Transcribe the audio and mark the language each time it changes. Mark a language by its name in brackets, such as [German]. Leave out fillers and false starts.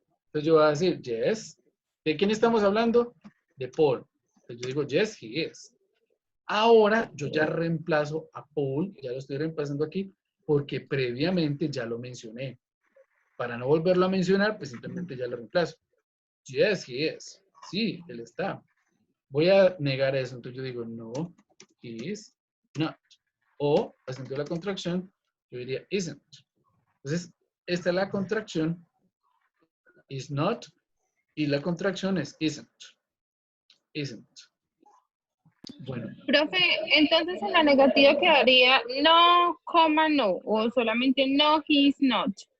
[Spanish] Entonces yo voy a decir, [English] yes. [Spanish] ¿De quién estamos hablando? De Paul. Entonces yo digo, [English] yes, he is. [Spanish] Ahora yo ya reemplazo a Paul, ya lo estoy reemplazando aquí, porque previamente ya lo mencioné. Para no volverlo a mencionar, pues simplemente ya lo reemplazo. [English] Yes, he is. [Spanish] Sí, él está. Voy a negar eso. Entonces yo digo, [English] no, he is not. [Spanish] O, haciendo la contracción, yo diría isn't. Entonces, esta es la contracción, is not, y la contracción es isn't. Isn't. Bueno. Profe, entonces en la negativa quedaría no, coma, no, o solamente no, [English] he is not.